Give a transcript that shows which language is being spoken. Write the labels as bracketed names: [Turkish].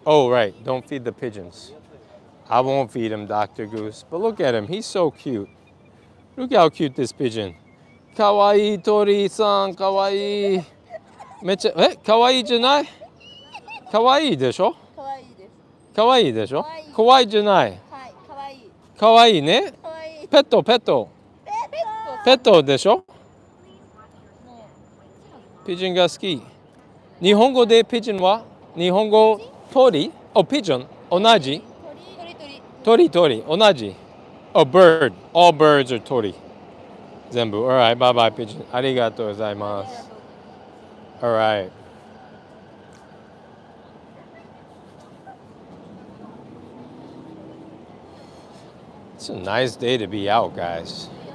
[English] Oh, right. Don't feed the pigeons. I won't feed him, Dr. Goose. But look at him. He's so cute. Look how cute this pigeon. [Japanese] Kawaii tori-san, kawaii. Mecha, kawaii じゃない? Kawaii でしょ? かわいいです。 Kawaii でしょ? かわいい。 Kawaii じゃない. はい、かわいい。 Kawaii ね. かわいい。ペット。ペット。ペットでしょ? もピジョンが好き。日本語でピジョンは日本語鳥ピジョン同じ鳥同じbird. [English] All birds are [Japanese] 鳥全部 [English] Alright, bye bye pigeon [Japanese] ありがとうございます [English] Alright It's a nice day to be out, guys.